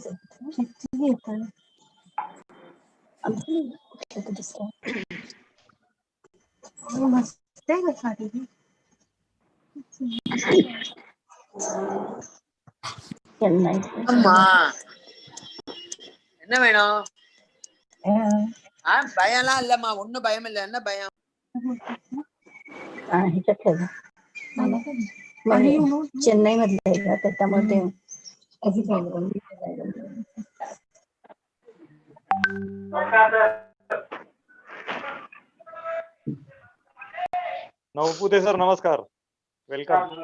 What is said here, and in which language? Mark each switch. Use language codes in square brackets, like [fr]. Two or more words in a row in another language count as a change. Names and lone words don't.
[ta] அம்மா என்ன வேணும்? பயம்லாம் இல்லம்மா, ஒன்னும் பயம் இல்ல. என்ன பயம்? [mr] चेन्नई मधले आहे का त्याच्यामध्ये नवपुते सर नमस्कार, वेलकम.